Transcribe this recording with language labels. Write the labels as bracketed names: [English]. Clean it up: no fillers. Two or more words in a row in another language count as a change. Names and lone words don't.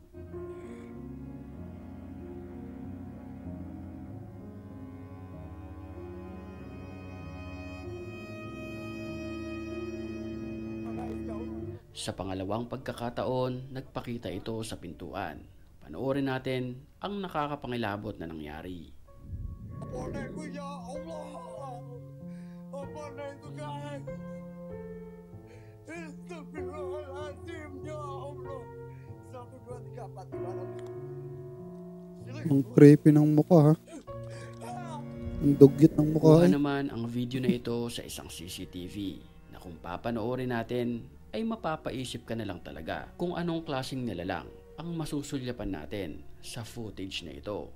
[Filipino] Sa pangalawang pagkakataon, nagpakita ito sa pintuan. Panoorin natin ang nakakapangilabot na nangyari. [Indonesian] Apa ko [Arabic] يا الله? [Indonesian] Apa itu guys? [Arabic] أستغفر الله العظيم يا الله. [Filipino] 1, 2, 3, 4, 5. Ang creepy ng mukha ha. Ang dugyot ng mukha. Kuha naman ang video na ito sa isang CCTV na kung papanoorin natin ay mapapaisip ka na lang talaga kung anong klaseng nilalang ang masusulyapan natin sa footage na ito.